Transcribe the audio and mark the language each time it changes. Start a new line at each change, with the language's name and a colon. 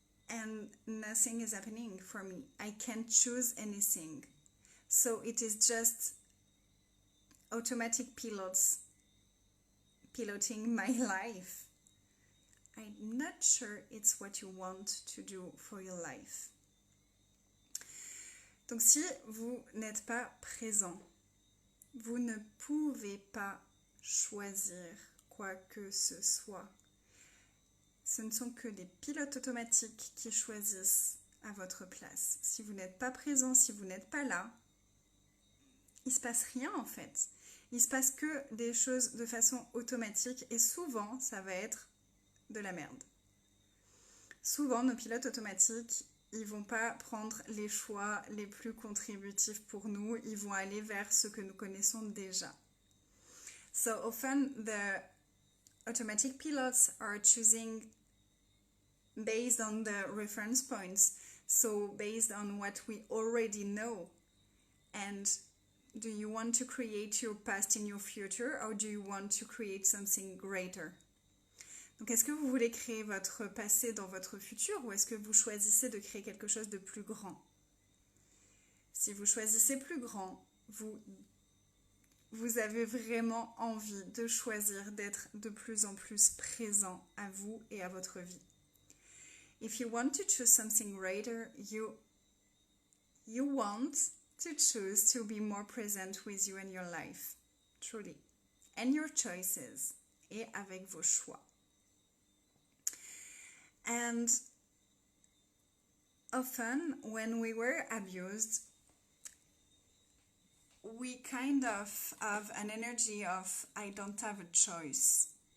English: And nothing is happening for me. I can't choose anything. So it is just automatic pilots piloting my life. I'm not sure it's what you want to do for your life.
French: Donc si vous n'êtes pas présent, vous ne pouvez pas choisir quoi que ce soit. Ce ne sont que des pilotes automatiques qui choisissent à votre place. Si vous n'êtes pas présent, si vous n'êtes pas là, il ne se passe rien en fait. Il se passe que des choses de façon automatique et souvent ça va être de la merde. Souvent nos pilotes automatiques, ils vont pas prendre les choix les plus contributifs pour nous, ils vont aller vers ce que nous connaissons déjà.
English: So often the automatic pilots are choosing based on the reference points, so based on what we already know. And do you want to create your past in your future, or do you want to create something greater?
French: Donc est-ce que vous voulez créer votre passé dans votre futur, ou est-ce que vous choisissez de créer quelque chose de plus grand? Si vous choisissez plus grand, vous avez vraiment envie de choisir d'être de plus en plus présent à vous et à votre vie.
English: If you want to choose something greater, you want to choose to be more present with you and your life, truly, and your choices,
French: et avec vos choix.
English: And often when we were abused, we kind of have an energy of, I don't have a choice.